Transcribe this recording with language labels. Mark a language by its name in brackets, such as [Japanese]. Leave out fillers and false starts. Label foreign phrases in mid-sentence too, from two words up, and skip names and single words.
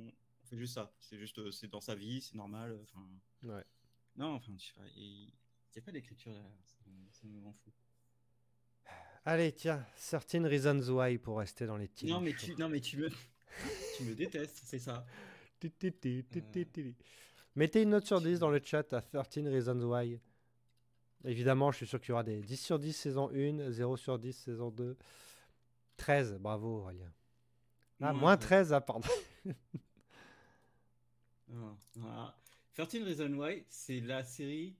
[French] on fait juste ça. C'est juste, c'est dans sa vie, c'est normal, enfin. Ouais. Non, enfin, tu vois, il n'y a pas d'écriture derrière, ça me rend fou. Allez, tiens, Certain Reasons Why pour rester dans les [English] TV shows. [French] Non, mais tu me détestes, c'est ça. Ti, ti, ti, ti, Euh, ti, ti. Mettez une note sur 10 dans tu... le chat à 13 Reasons Why. Évidemment, je suis sûr qu'il y aura des 10 sur 10 saison 1, 0 sur 10 saison 2. 13, bravo Aurélien. Ah, Moins moins 13. 13, ah pardon. Non, voilà. 13 Reasons Why, c'est la série.